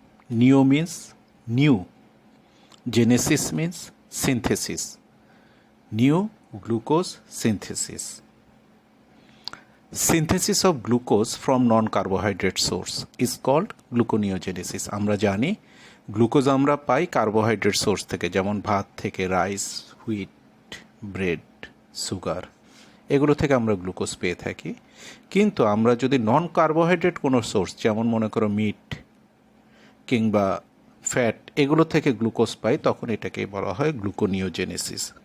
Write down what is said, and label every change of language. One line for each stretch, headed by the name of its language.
English: Neo means new, genesis means synthesis. New glucose synthesis. Synthesis of glucose from non-carbohydrate source is called gluconeogenesis.
Bangla: আমরা জানি glucose আমরা পাই carbohydrate source থেকে, যেমন ভাত থেকে, রাইস, হুইট, ব্রেড, সুগার, এগুলো থেকে আমরা গ্লুকোজ পেয়ে থাকি। কিন্তু আমরা যদি নন কার্বোহাইড্রেট কোনো সোর্স, যেমন মনে করো মিট কিংবা ফ্যাট, এগুলো থেকে গ্লুকোজ পাই, তখন এটাকে বলা হয় গ্লুকোনিওজেনেসিস।